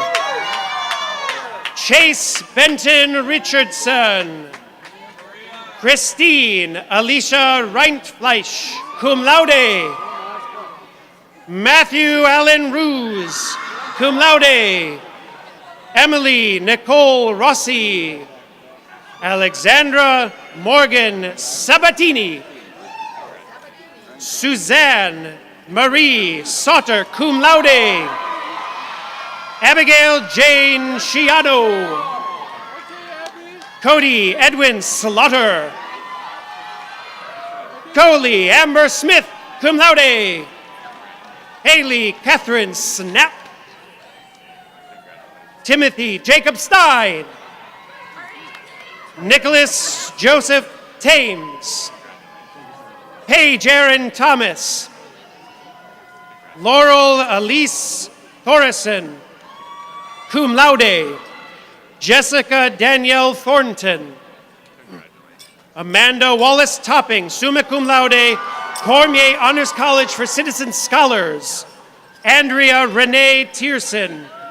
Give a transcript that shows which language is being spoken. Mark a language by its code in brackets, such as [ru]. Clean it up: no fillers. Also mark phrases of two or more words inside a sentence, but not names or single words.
[en] Chase Benton Richardson. Christine Alicia Reintfleisch, [la] cum laude. [en] Matthew Allen Ruse, [la] cum laude. [en] Emily Nicole Rossi. Alexandra Morgan Sabatini. Suzanne Marie Sauter, [la] cum laude. [en] Abigail Jane Sciano. Cody Edwin Slaughter. Coley Amber Smith, [la] cum laude. [en] Haley Catherine Snap. Timothy Jacob Stein. Nicholas Joseph Thames. Paige Aaron Thomas. Laurel Elise Thoresen, [la] cum laude. [en] Jessica Danielle Thornton. Amanda Wallace Topping, [la] summa cum laude, [en] Cormier Honors College for Citizen Scholars. Andrea Renee Tierson.